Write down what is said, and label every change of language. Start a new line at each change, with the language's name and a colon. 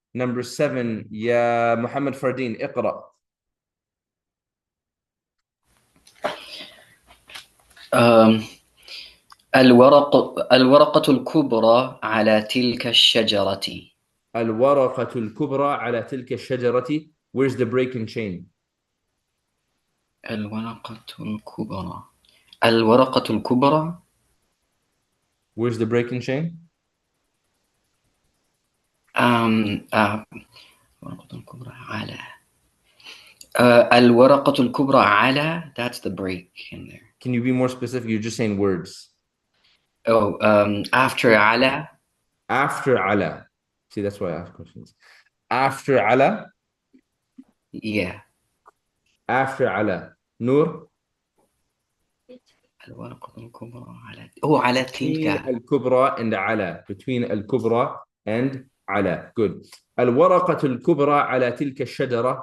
English: Number 7
Arabic: يا محمد فردين اقرأ. الورقة الكبرى على تلك الشجرة. الورقة الكبرى على تلك الشجرة.
English: Where's the break in chain?
Arabic: الورقة الكبرى. الورقة الكبرى.
English: Where's the break in chain?
Arabic: الورقة الكبرى على. الورقة الكبرى على.
English: That's the break in there. Can you be more specific? You're just saying words. Oh, after على. After على. See, that's why I ask questions. After على. Yeah. After على. نور.
Arabic: الورقة الكبرى على. Oh, على تلك. الكبرى and على.
English: Between الكبرى and على. Good.
Arabic: الورقة الكبرى على تلك الشجرة.